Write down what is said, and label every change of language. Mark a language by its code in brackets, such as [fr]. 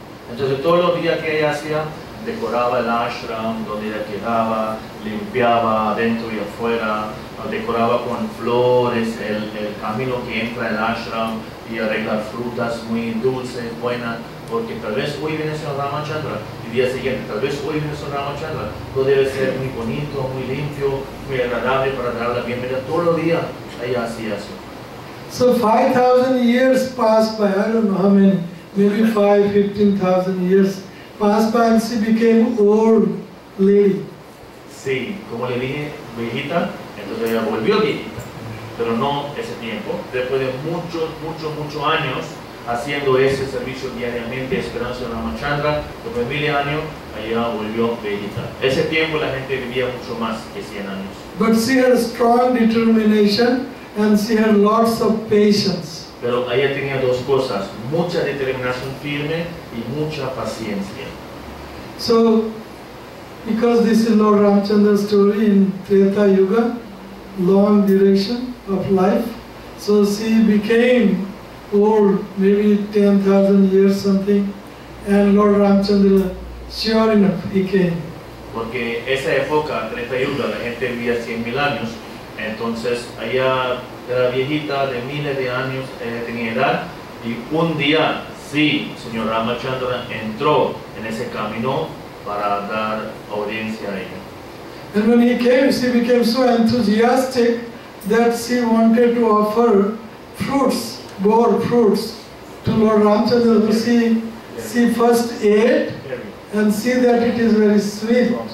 [es] Entonces todos los días que ella hacía, decoraba el ashram donde ella quedaba, limpiaba adentro y afuera, decoraba con flores el camino que entra al ashram y arreglar frutas muy dulces, buenas, porque tal vez hoy viene el señor Ramachandra y el día siguiente, tal vez hoy viene el señor Ramachandra, todo debe ser muy bonito, muy limpio, muy agradable para dar la bienvenida. Todos los días ella hacía eso. [en] So 5,000 years passed by, I don't know how many, maybe 15,000 years passed by, and she became old lady. [es] Sí, como le dije, viejita, entonces ella volvió viejita, pero no ese tiempo. Después de muchos años haciendo ese servicio diariamente, esperando a Ramachandra, después de 1000 años, ella volvió viejita. Ese tiempo la gente vivía mucho más que 100 años. [en] But she had strong determination and she had lots of patience. [es] Pero ella tenía dos cosas, mucha determinación firme y mucha paciencia. [en] So, because this is Lord Ramchandra's story in Treta Yuga, long duration of life, so she became old, maybe 10,000 years something, and Lord Ramchandra, sure enough, he came. [es] Porque esa época, Treta Yuga, la gente vivía 100,000 años, entonces ella era viejita, de miles de años, tenía edad, y un día, sí, señor Ramachandra entró en ese camino para dar audiencia a ella. [en] And when he came, she became so enthusiastic that she wanted to offer fruits, boar fruits, to Lord Ramchandra. She first ate and see that it is very sweet.